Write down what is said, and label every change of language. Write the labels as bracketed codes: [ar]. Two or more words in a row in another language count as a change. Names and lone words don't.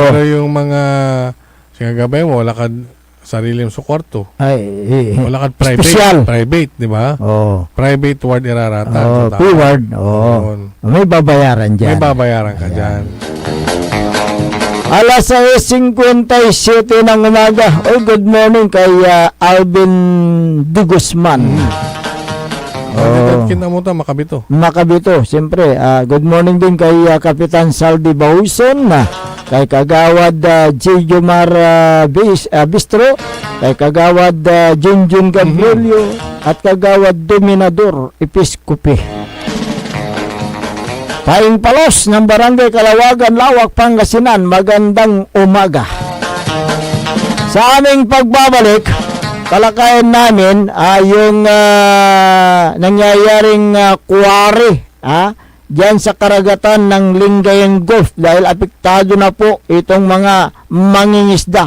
[tl] Pero yung mga gabay mo, wala ka sariling sa kwarto. Wala ka private, di ba? Oo. Private ward irarata. P-Ward. May babayaran dyan. May babayaran ka dyan. Alas 6:57 ng umaga. [en] Good morning [tl] kay Alvin De Guzman. Kinamuta, Makabito, siyempre. [en] Good morning [tl] din kay Kapitan Saldi Bahuson, kay Kagawad J. Jomar Bistro, kay Kagawad Junjun Gabrielio, at Kagawad Dominador Episcope. Paing Palos ng Barangay Kalawagan, Lawak, Pangasinan, magandang umaga. Sa aming pagbabalik, talakayan namin yung nangyayaring kuwari dyan sa karagatan ng Lingayen Gulf dahil apektado na po itong mga mangingisda.